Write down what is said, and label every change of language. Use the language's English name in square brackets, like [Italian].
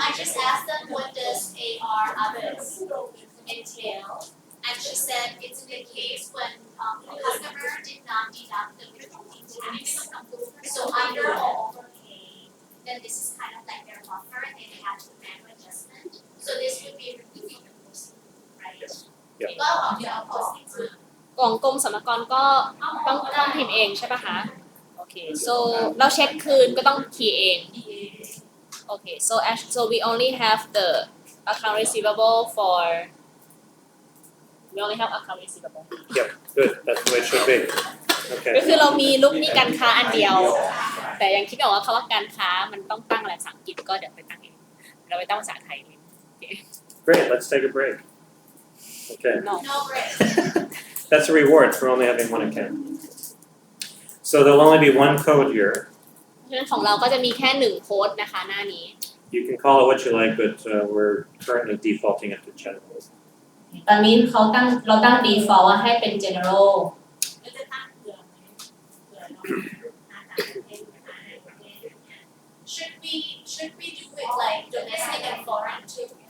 [English] I just asked them what does AR others entail, and she said it's in the case when the customer did not deduct the withholding tax. So under or overpay, then this is kind of like their buffer, and they have to make adjustment. So this would be removing the posting, right? Yeah. [Thai] ก็เอาเดี๋ยวเอา posting กล่องกรมสรรพากรก็ต้องพิมพ์เองใช่ปะคะโอเค so เราเช็คคืนก็ต้องคีย์เองโอเค [English] so we only have the account receivable [Thai] for we only have account receivable [English] Yep, good, that's the way it should be. [Thai] ก็ [English] Okay, [Thai] คือเรามีลูกหนี้การค้าอันเดียว แต่ยังคิดไม่ออกว่าคำว่าการค้ามันต้องตั้งอะไรภาษาอังกฤษก็เดี๋ยวไปตั้งเองเราไปตั้งภาษาไทยเลย [English] great, let's take a break. Okay, no no break. that's a reward for only having one account. So there'll only be one code here. [Thai] เพราะฉะนั้นของเราก็จะมีแค่1โค้ดนะคะหน้านี้ [English] You can call it what you like, but we're currently defaulting it to general. [Thai] ตอนนี้เราตั้ง default ว่าให้เป็น general ก็จะตั้งเผื่อไหมเผื่อเราหาต่างประเทศหาในประเทศอย่างเงี้ย [English] Should we do it like domestic and foreign too?